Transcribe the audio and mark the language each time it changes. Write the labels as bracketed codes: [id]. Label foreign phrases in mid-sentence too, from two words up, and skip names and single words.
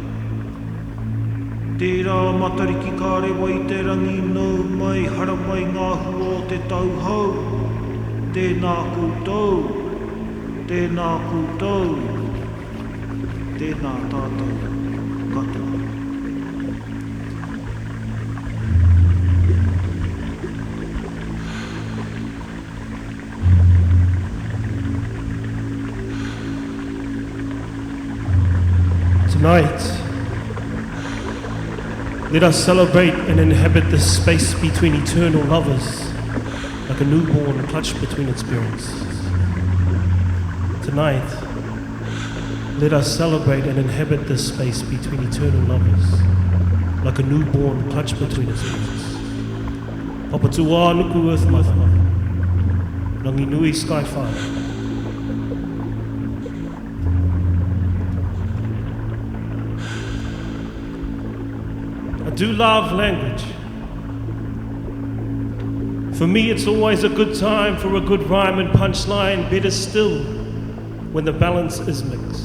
[mi] Tērā matariki kārewa i te rangi nau mai, hara mai ngā hua o te tauhau, tēnā koutou, tēnā koutou. Tēnā tātou katoa. [en] Tonight, let us celebrate and inhabit the space between eternal lovers, like a newborn clutched between its parents. Tonight, let us celebrate and inhabit this space between eternal lovers, like a newborn clutched between its parents. Papatua nuku earth mother, rangi nui sky father. I do love language. For me, it's always a good time for a good rhyme and punchline, better still when the balance is mixed.